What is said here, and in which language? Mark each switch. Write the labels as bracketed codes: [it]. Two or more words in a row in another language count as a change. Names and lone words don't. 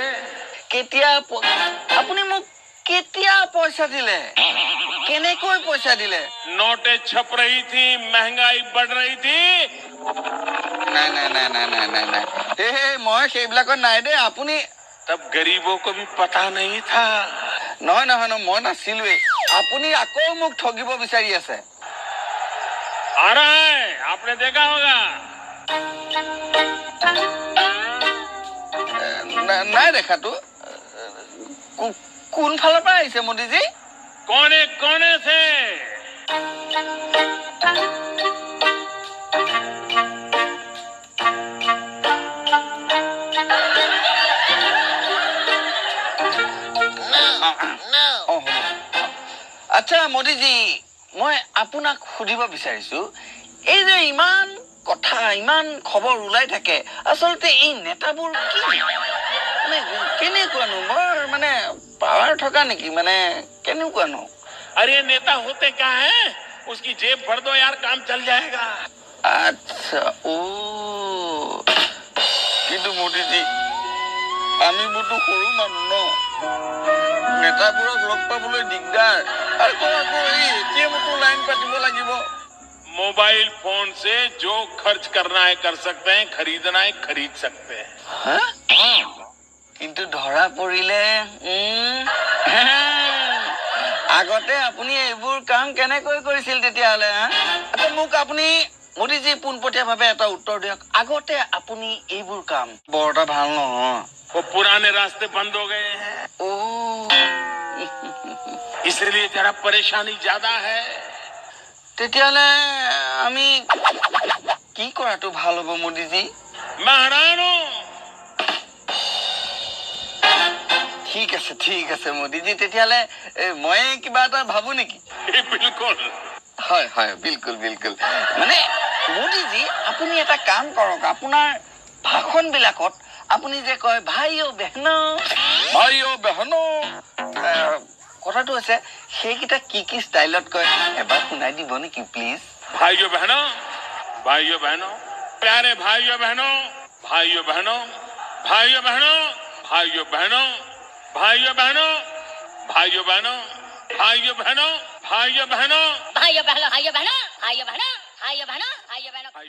[as] কেতিয়া আপুনি মোক কেতিয়া পইচা দিলে কেনেকৈ পইচা দিলে [hi] नोटें छप रही थी, महंगाई बढ़ रही थी। [as] নাই মই সেইবিলাকত নাই দে আপুনি [hi] तब गरीबों को भी पता नहीं था। [as] নহয় মই নাছিলোৱে আপুনি আকৌ মোক ঠগিব বিচাৰি আছে [hi] आ रहा है, आपने देखा होगा। [as] নাই দেখাতো কোন ফালৰ পৰা আহিছে মোদীজী [hi] कोने कोने से [as] আচ্ছা মোদীজী মই আপোনাক সুধিব বিচাৰিছো এই যে ইমান কথা ইমান খবৰ ওলাই থাকে আচলতে এই নেতাবোৰ কি মানে কেনেকুৱানো বৰ মানে পাৱাৰ থকা নেকি মানে কেনেকুৱানো [hi] अरे नेता होते क्या है, उसकी जेब भर दो यार, काम चल जाएगा। [as] আচ্ছা ও কিন্তু মোদীজী আমিবোৰতো সৰু মানুহ ন নেতাবোৰক লগ পাবলৈ দিগদাৰ আকৌ এই এটিএমতো লাইন পাতিব লাগিব [hi] मोबाइल फोन से जो खर्च करना है कर सकते हैं, खरीदना है खरीद सकते हैं। [as] কিন্তু ধৰা পৰিলে আগতে আপুনি এইবোৰ কাম কেনেকৈ কৰিছিল তেতিয়াহ'লে আচ্ছা মোক আপুনি মোদীজী পোনপটীয়াভাৱে এটা উত্তৰ দিয়ক আগতে আপুনি এইবোৰ কাম বৰ এটা ভাল নহয় [hi] वो पुराने रास्ते बंद हो गए हैं, ও इसलिए जरा परेशानी ज्यादा है। [as] তেতিয়াহ'লে আমি কি কৰাটো ভাল হ'ব মোদীজী [hi] मैं हैरान हूँ। [as] ঠিক আছে মোদীজী তেতিয়াহ'লে মই কিবা এটা ভাবো নেকি [hi] ये बिल्कुल [as] হয় বিলকুল মানে মোদীজী আপুনি এটা কাম কৰক আপোনাৰ ভাষণবিলাকত আপুনি যে কয় [hi] भाई ओ बहनों [as] কথাটো আছে সেইকেইটা কি ষ্টাইলত কয় এবাৰ শুনাই দিব নেকি প্লিজ [hi] भाइयों बहनों प्यारे भाइयों बहनों भाइयों बहनों भाइयों बहनों भाइयों बहनों भाइयों बहनों भाइयों बहनों भाइयों बहनों भाइयों बहनों भाइयों बहनों भाइयों बहनों भाइयों बहनों भाइयों बहनों भाइयों बहनों भाइयों बहनों